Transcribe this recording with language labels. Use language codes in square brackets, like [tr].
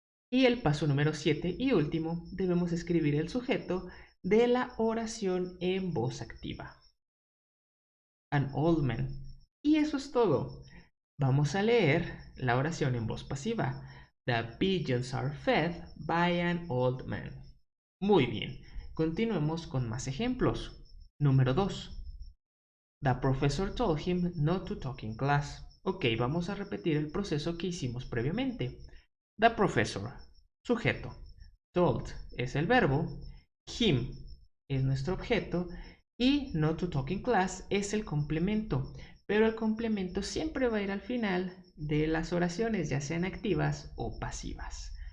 [es] Y el paso número 7 y último, debemos escribir el sujeto de la oración en voz activa. [en] An old man. [es] Y eso es todo. Vamos a leer la oración en voz pasiva. [en] The pigeons are fed by an old man. [es] Muy bien. Continuemos con más ejemplos. Número 2. [en] The professor told him not to talk in class. [es] Ok, vamos a repetir el proceso que hicimos previamente. [en] The professor, [es] sujeto. Told es el verbo. Him es nuestro objeto. Y [en] not to talk in class [es] es el complemento. Pero el complemento siempre va a ir al final de las oraciones, ya sean activas o pasivas.